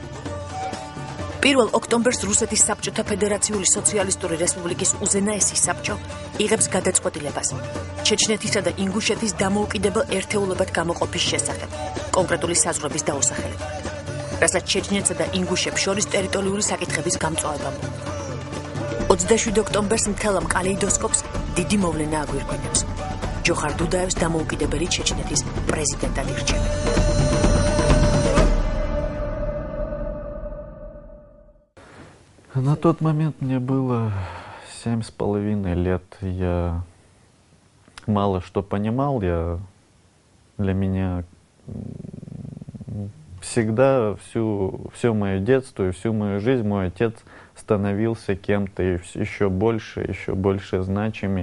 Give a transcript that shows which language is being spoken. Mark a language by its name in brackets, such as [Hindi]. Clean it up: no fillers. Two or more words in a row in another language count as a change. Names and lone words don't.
[Georgian] 1 ოქტომბერს რუსეთის საბჭოთა ფედერაციული სოციალისტური რესპუბლიკის უზენაესი საბჭო იღებს გადაწყვეტილებას ჩეჩნეთისა და ინგუშეთის დამოუკიდებელ ერთეულებად გამოყოფის შესახებ, კონკრეტული საზღვრების დაუსახელებლად, რასაც ჩეჩნეთსა და ინგუშებს შორის ტერიტორიული საკითხების გამწვავება მოჰყვა. 27 ოქტომბერს მთელ ამ კალეიდოსკოპს დიდი მოვლენა აგვირგვინებს. ჯოხარ დუდაევს დამოუკიდებელი ჩეჩნეთის პრეზიდენტად ირჩევენ. [Russian] На тот момент мне было 7,5 лет. Я мало что понимал. Для меня всегда все мое детство и всю мою жизнь мой отец становился кем-то еще больше значимый.